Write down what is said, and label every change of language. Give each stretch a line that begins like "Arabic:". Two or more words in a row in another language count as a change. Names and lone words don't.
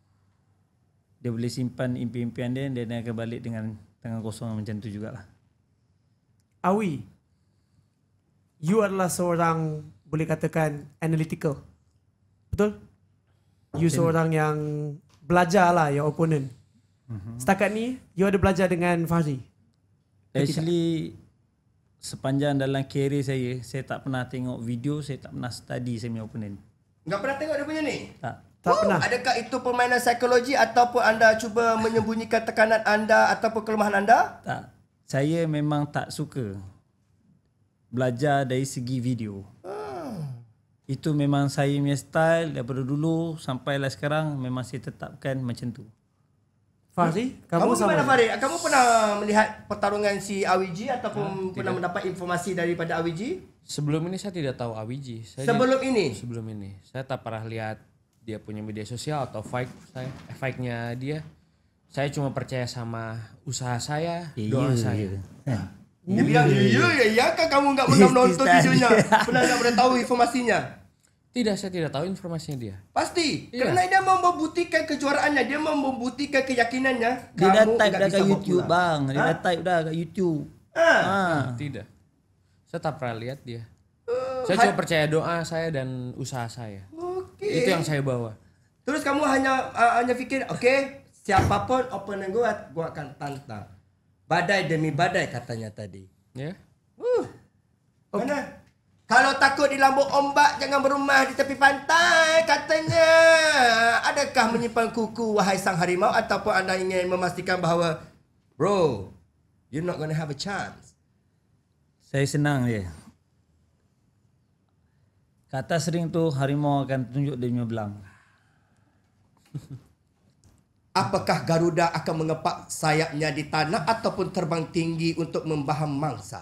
Malay: Dia boleh simpan impian-impian dia dan dia akan balik dengan tangan kosong macam tu jugalah. Awi, you adalah seorang boleh katakan analytical. Betul? You seorang yang belajar lah
English: your opponent.
Malay: Setakat ni, you ada belajar dengan Fahri? Actually, sepanjang dalam career saya tak pernah tengok video, saya tak pernah study saya punya opponent. Enggak pernah tengok dia punya ni? Tak pernah. Adakah itu permainan psikologi ataupun anda cuba menyembunyikan tekanan anda ataupun kelemahan anda? Tak. Saya memang tak suka belajar dari segi video. Itu memang saya punya style daripada dulu sampailah sekarang, memang saya tetapkan macam tu. Fahri, Kamu sama.
Indonesian: gimana Farid? Kamu pernah melihat pertarungan si AWG ataupun pernah mendapat informasi daripada AWG? Sebelum ini saya tidak tahu AWG. Sebelum ini? Sebelum ini.
Malay: Saya tak pernah lihat dia punya media sosial atau fight-nya dia.
Indonesian: Saya cuma percaya sama usaha saya, doa saya. Dia bilang, ya kan kamu enggak pernah menonton videonya? Pernah enggak pernah tahu informasinya? Tidak, saya tidak tahu informasinya dia. Pasti. Iya.
Malay: Kerana dia mau membuktikan kejuaraannya, dia mau membuktikan keyakinannya. Dia dah kamu type enggak dah bisa kat bawa YouTube pulang. bang. Dia dah type dah kat YouTube. Tidak. Saya tak pernah lihat dia. Saya cuma percaya doa saya dan usaha saya. Okey. Itu yang saya bawa. Terus kamu hanya fikir, okey, siapapun opponent gua akan tantang. Badai demi badai katanya tadi. Ya. Mana? Kalau takut di lambung ombak, jangan berumah di tepi pantai, katanya. Adakah menyimpan kuku, wahai sang harimau, ataupun anda ingin memastikan bahawa,
English: bro, you're not gonna have a chance?
Malay: Saya senang je. Kat atas ring tu harimau akan tunjuk dia punya belang. Apakah Garuda akan mengepak sayapnya di tanah ataupun terbang tinggi untuk membaham mangsa?